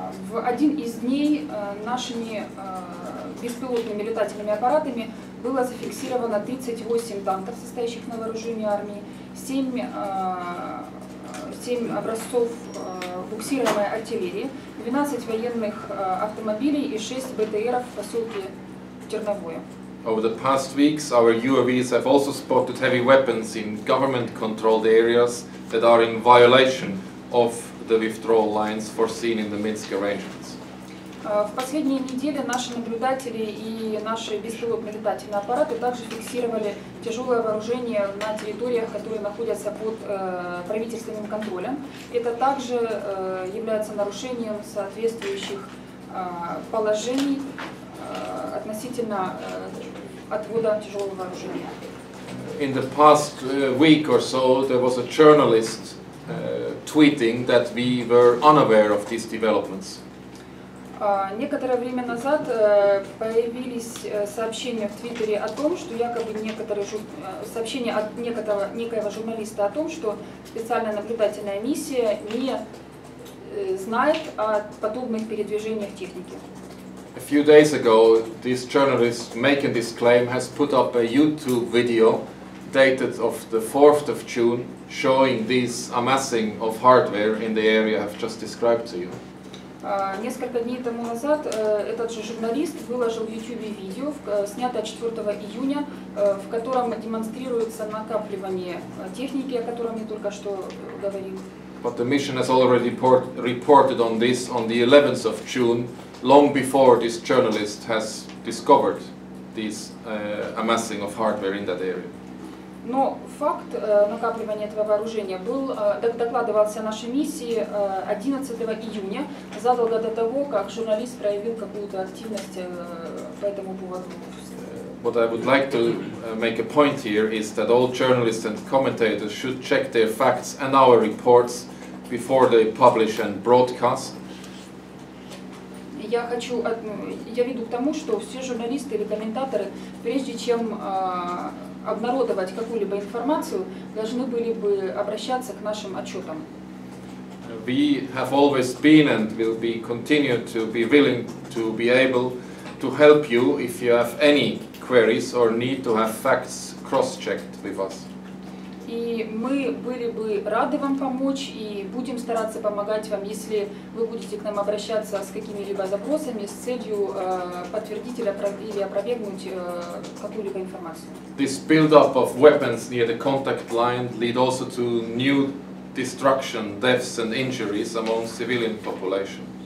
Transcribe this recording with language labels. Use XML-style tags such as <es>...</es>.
<ru>В один из дней нашими беспилотными летательными аппаратами было зафиксировано 38 танков, состоящих на вооружении армии, 7 образцов буксируемой артиллерии, 12 военных автомобилей и 6 БТРов в поселке Терновое.</ru> <en>Over the past weeks, our UAVs have also spotted heavy weapons in government-controlled areas that are in violation of the withdrawal lines foreseen in the Minsk arrangements.</en> <ru>В последние недели наши наблюдатели и наши беспилотные летательные аппараты также фиксировали тяжелое вооружение на территориях, которые находятся под правительственным контролем. Это также является нарушением соответствующих положений относительно отвода тяжелого вооружения.</ru> <en>In the past week or so, there was a journalist tweeting that we were unaware of these developments.</en> <ru>Некоторое время назад появились сообщения в Твиттере о том, что якобы сообщения от некоего журналиста о том, что специальная наблюдательная миссия не знает о подобных передвижениях техники.</ru> <en>A few days ago, this journalist making this claim has put up a YouTube video dated of the 4th of June showing this amassing of hardware in the area I've just described to you.</en> <ru>Несколько дней тому назад этот же журналист выложил в YouTube видео, снятое 4 июня, в котором демонстрируется накапливание техники, о котором я только что говорил.</ru> <en>But the mission has already reported on this on the 11th of June, long before this journalist has discovered this amassing of hardware in that area.</en> <ru>Но факт накапливания этого вооружения докладывался нашей миссии 11 июня, задолго до того, как журналист проявил какую-то активность по этому поводу.</ru> <en>What I would like to make a point here is that all journalists and commentators should check their facts and our reports before they publish and broadcast.</en> <ru>Я веду к тому, что все журналисты или комментаторы, прежде чем обнародовать какую-либо информацию, должны были бы обращаться к нашим отчетам.</ru> <en>We have always been and will be continue to be willing to be able to help you if you have any queries or need to have facts cross-checked with us.</en> <ru>И мы были бы рады вам помочь и будем стараться помогать вам, если вы будете к нам обращаться с какими-либо запросами с целью подтвердить или опровергнуть какую-либо информацию.</ru> <en>This build-up of weapons near the contact line lead also to new destruction, deaths and injuries among civilian population.</en>